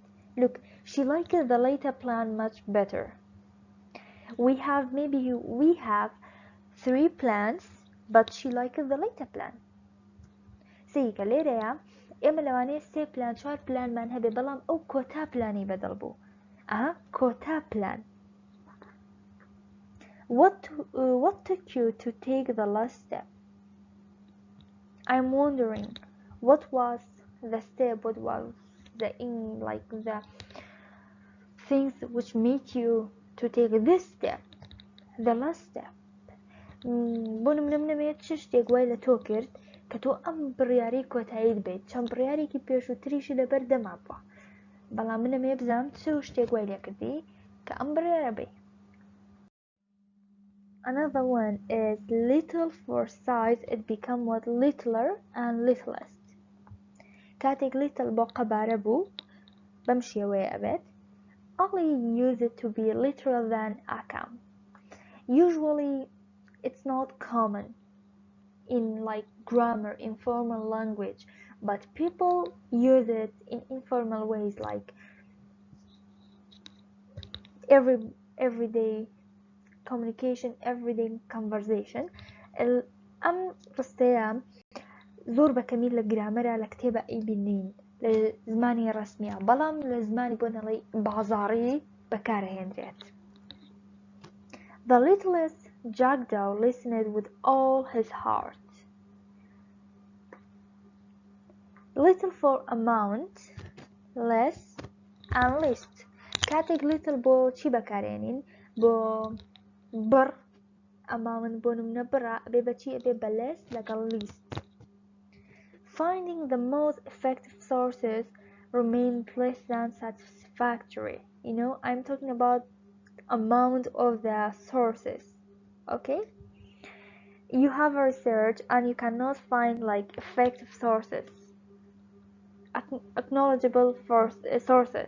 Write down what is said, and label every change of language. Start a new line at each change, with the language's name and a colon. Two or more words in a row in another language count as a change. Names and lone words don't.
English: Look, she liked the later plan much better. We have 3 plans but she liked the later plan.
Central Kurdish: سیکە لێرەیە ئێمە لەوانەیە 3 پلان 4 پلانمان هەبێ بەڵام ئەو کۆتا پلانی بەدڵ بوو ئەها کۆتا پلان.
English: What took you to take the last step? I'm wondering what was the step, what was the things which made you to take this step, the last step.
Central Kurdish: بۆ نمونە منەوێت چ شتێک وای لە تۆ کرد کە تۆ ئەم بڕیاری کۆتاییت بێت چەند بڕیارێکی پێشووتریشی لەبەر دەما بووە بەڵام منەمێ بزانم چ شتێک وای لێ کردی کە ئەم بڕیارە بێ.
English: Another one is little for size, it become what littler and littlest.
Central Kurdish: کاتێک little بۆ قەبارە بوو بەم شێوەیە ئەبێت
English: only use it to be literal than account. Usually it's not common in grammar, informal language, but people use it in informal ways like everyday communication, everyday conversation.
Central Kurdish: ئەم ڕستەیە زۆر بەکەمی لە گرامەرە لە کتێبە ئەیبینین لە زمانی ڕسمیە بەڵام لە زمانی بۆ نەڵێ بازاڕی بەکارهێنرێت.
English: The littlest jackdaw listened with all his heart. Little for amount, less and least.
Central Kurdish: کاتێک little بۆ چی بەکارێنین بۆ بڕ amount بۆ نمونە بڕە ئەبێ بەچی ئەبێ بە less لەگەڵ least.
English: Finding the most effective sources remains less than satisfactory. You know, I'm talking about amount of the sources. Okay, you have a research and you cannot find effective sources, acknowledgeable sources.